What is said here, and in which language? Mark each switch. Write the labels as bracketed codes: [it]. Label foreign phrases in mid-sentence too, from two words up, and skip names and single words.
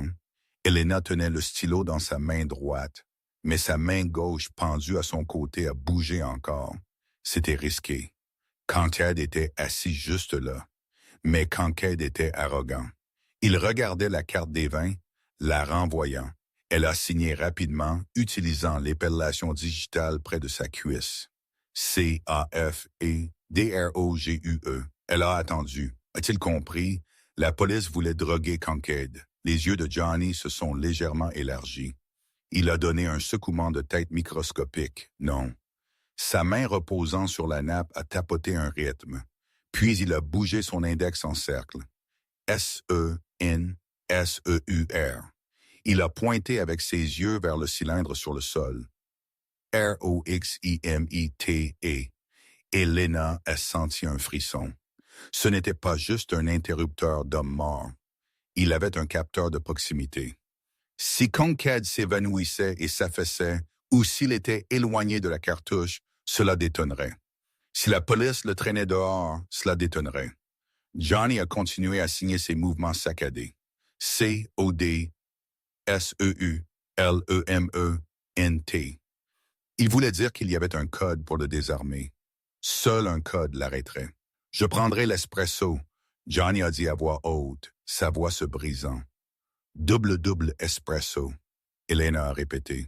[fr] Elena tenait le stylo dans sa main droite, mais sa main gauche pendue à son côté a bougé encore. C'était risqué. Kincaid était assis juste là, mais Kincaid était arrogant. Il regardait la carte des vins, la renvoyant. Elle a signé rapidement, utilisant l'épellation digitale près de sa cuisse. C-A-F-E-D-R-O-G-U-E. Elle a attendu. A-t-il compris? La police voulait droguer Kincaid. Les yeux de Johnny se sont légèrement élargis. Il a donné un secouement de tête microscopique. Non. Sa main reposant sur la nappe a tapoté un rythme. Puis il a bougé son index en cercle. S-E-N-S-E-U-R. Il a pointé avec ses yeux vers le cylindre sur le sol. R-O-X-I-M-I-T-E. Elena a senti un frisson. Ce n'était pas juste un interrupteur d'homme mort. Il avait un capteur de proximité. Si Kincaid s'évanouissait et s'affaissait, ou s'il était éloigné de la cartouche, cela détonnerait. Si la police le traînait dehors, cela détonnerait. Johnny a continué à signer ses mouvements saccadés. C-O-D-S-E-U-L-E-M-E-N-T. Il voulait dire qu'il y avait un code pour le désarmer. Seul un code l'arrêterait. « Je prendrai l'espresso », Johnny a dit à voix haute, sa voix se brisant. « Double espresso », Elena a répété.